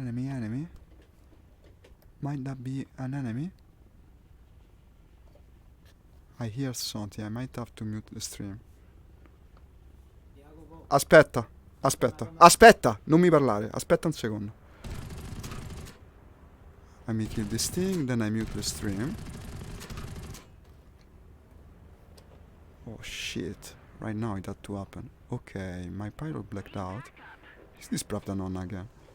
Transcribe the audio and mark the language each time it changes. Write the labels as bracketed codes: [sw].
[en] Enemy. Might that be an enemy? I hear something, I might have to mute the stream. [it] Aspetta, non mi parlare, aspetta un secondo. [en] Let me kill this thing, then I mute the stream. Oh shit, right now it had to happen. Okay, my pilot blacked out. Is this Pravda on again?